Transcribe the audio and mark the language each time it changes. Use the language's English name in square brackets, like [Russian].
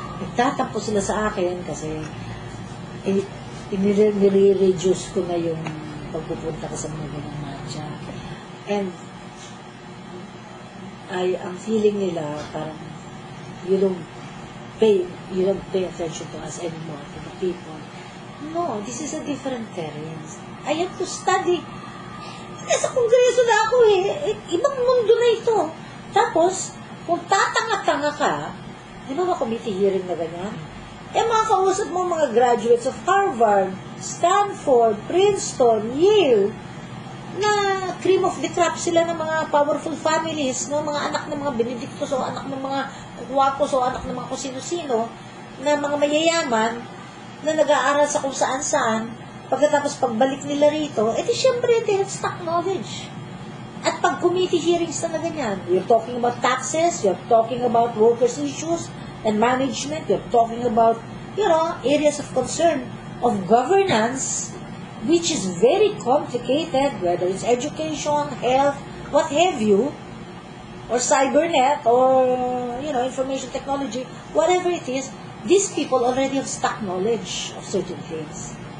[Filipino] Nagtatampo sila sa akin kasi nire-reduce ko na yung pagpupunta ko sa mga ganang matcha. [English] And [Filipino] ang feeling nila parang [English] you don't pay attention to us anymore, to the people. No, this is a different terrain. I have to study. [Filipino] Sa kongreso na ako ibang mundo na ito. Tapos, kung tatanga-tanga ka, di ba committee hearing na ganyan? Mga kausap mo mga graduates of Harvard, Stanford, Princeton, Yale, na cream of the crop sila ng mga powerful families, no? Mga anak ng mga Benedictos o anak ng mga Kuwakos o anak ng mga kusino-sino, na mga mayayaman, na nag-aaral sa kung saan-saan, pagkatapos pagbalik nila rito, syempre, [English] they have stock knowledge. At pag committee hearings na ganyan, you're talking about taxes, you're talking about workers' issues and management, you're talking about, areas of concern of governance, which is very complicated, whether it's education, health, what have you, or cybernet, or, information technology, whatever it is, these people already have stock knowledge of certain things.